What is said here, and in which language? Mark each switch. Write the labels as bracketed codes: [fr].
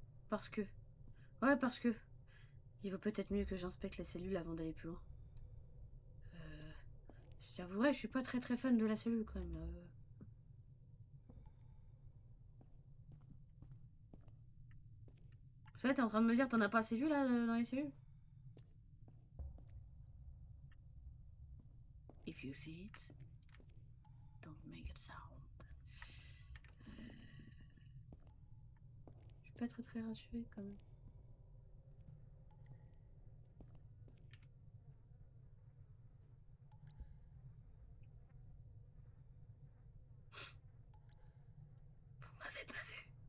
[fr] Parce que... Ouais, parce que... Il vaut peut-être mieux que j'inspecte la cellule avant d'aller plus loin. J'avouerai, je suis pas très fan de la cellule quand même. Ça, t'es en train de me dire que t'en as pas assez vu là dans les cellules? [en] If you see it, don't make a sound. [fr] Je suis pas très rassurée quand même. Vous m'avez pas vu.